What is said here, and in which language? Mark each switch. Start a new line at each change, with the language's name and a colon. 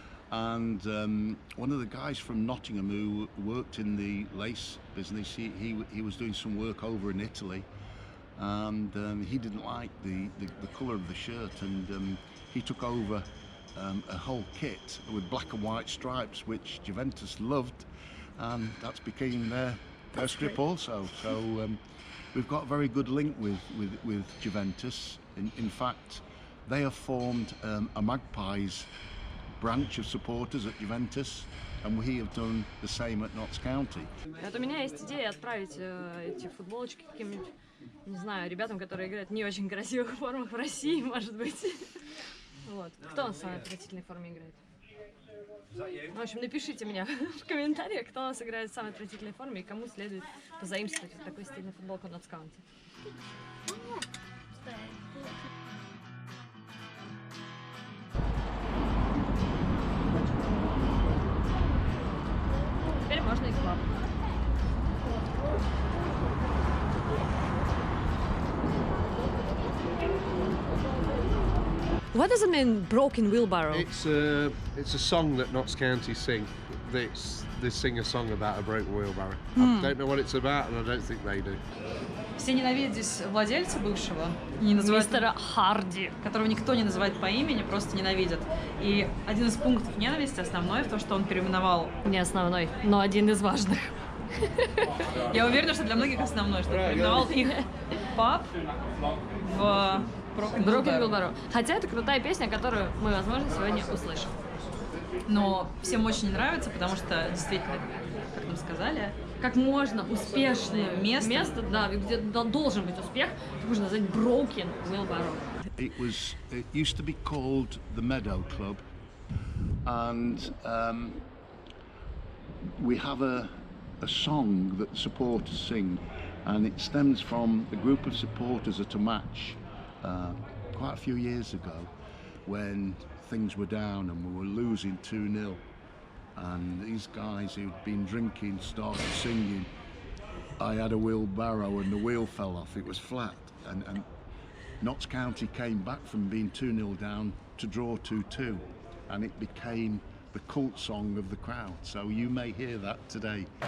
English: And one of the guys from Nottingham who worked in the lace business, he was doing some work over in Italy, and he didn't like the colour of the shirt, and he took over a whole kit with black and white stripes, which Juventus loved, and that's became their strip also. So we've got a very good link with Juventus. In fact, they have formed a Magpies branch of supporters at Juventus, and we have done the same at Notts County.
Russian: Вот у меня есть идея отправить эти футболочки каким-нибудь, не знаю, ребятам, которые играют в не очень красивых формах в России, может быть. Вот. Кто у нас в самой отвратительной форме играет? В общем, напишите мне в комментариях, кто у нас играет в самой отвратительной форме и кому следует позаимствовать вот такой стильный футболку Notts County. Теперь можно и клап.
English: What does it mean, broken wheelbarrow? It's a song that Notts County sing. They sing a song about a broken wheelbarrow. I don't know what it's about, and I don't think they do.
Russian: Все ненавидят здесь владельца бывшего, не называют, Мистера Харди. которого никто не называет по имени, просто ненавидят. И один из пунктов ненависти основной в том, что он переименовал. Не основной, но один из важных. Я уверена, что для многих основной, что он переименовал их паб в
English: Broken Broken Wheelbarrow.
Russian: Хотя это крутая песня, которую мы, возможно, сегодня услышим. Но всем очень не нравится, потому что действительно, как нам сказали, Как можно успешное место, да, где должен быть успех, нужно назвать Broken Wheelbarrow.
English: It used to be called the Meadow Club, and we have a song that the supporters sing, and it stems from a group of supporters at a match quite a few years ago when things were down and we were losing 2-0, and these guys who'd been drinking started singing "I had a wheelbarrow and the wheel fell off, it was flat," and Notts County came back from being 2-0 down to draw 2-2, and it became the cult song of the crowd, so you may hear that today.